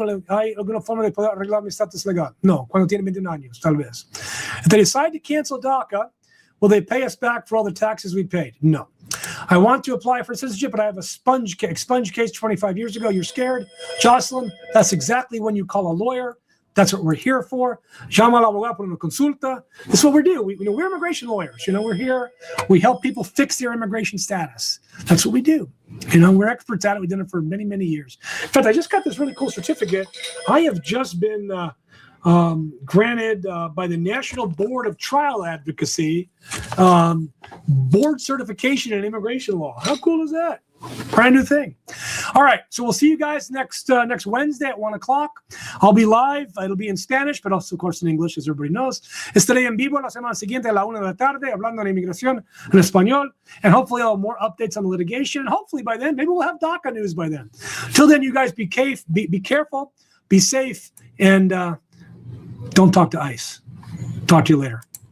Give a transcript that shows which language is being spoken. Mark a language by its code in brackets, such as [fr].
[es] ¿Hay alguna forma de poder arreglar mi estatus legal? No, cuando tiene 21 años, tal vez. [en] If they decide to cancel DACA, will they pay us back for all the taxes we paid? No. I want to apply for citizenship, but I have a expunge case 25 years ago. You're scared? Jocelyn, that's exactly when you call a lawyer. That's what we're here for. [es] Llama al abogado por una consulta. [en] This is what we do. We're immigration lawyers. We're here. We help people fix their immigration status. That's what we do. We're experts at it. We've done it for many, many years. In fact, I just got this really cool certificate. I have just been granted by the National Board of Trial Advocacy board certification in immigration law. How cool is that? Brand new thing. All right, so we'll see you guys next Wednesday at 1 o'clock. I'll be live. It'll be in Spanish, but also, of course, in English, as everybody knows. [es] Estaré en vivo la semana siguiente a la 1 de la tarde, hablando de inmigración en español, [en] and hopefully I'll have more updates on the litigation. And hopefully by then, maybe we'll have DACA news by then. Till then, you guys be careful, be safe, and don't talk to ICE. Talk to you later.